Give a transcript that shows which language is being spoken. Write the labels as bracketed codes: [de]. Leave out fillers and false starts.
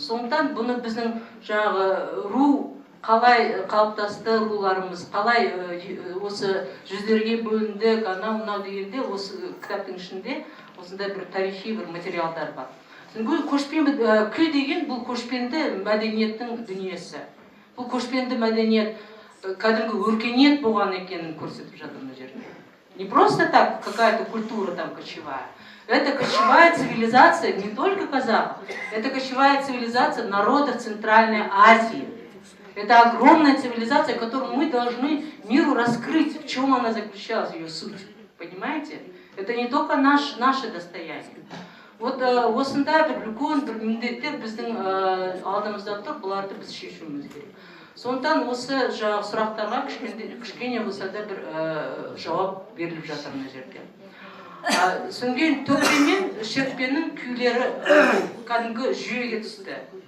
[kk] Сондықтан бұны біздің жаңағы ру қалай қалыптасты, руларымыз қалай осы жүздерге бөлінді, анау дегенде осы кітаптың ішінде осындай бір тарихи бір материалдар бар. Бұл күй деген бұл көшпенді мәдениеттің дүниесі. Бұл көшпенді мәдениет, кәдімгі өркениет болған екенін көрсетіп жатыр мына жерде. [ru] Не просто так какая-то культура там кочевая. Это кочевая цивилизация не только казахов, это кочевая цивилизация народов Центральной Азии. Это огромная цивилизация, которую мы должны миру раскрыть, в чем она заключалась, ее суть. Понимаете? Это не только наше достояние. [kk] Вот осындай бір үлкен бір міндеттер біздің алдымызда тұр, бұларды біз шешуіміз керек. Сондықтан осы сұрақтарға кішкене болса да бір жауап беріліп жатыр мына жерде. Содан төкпе мен шертпенің күйлері кәдімгі жүйеге түсті.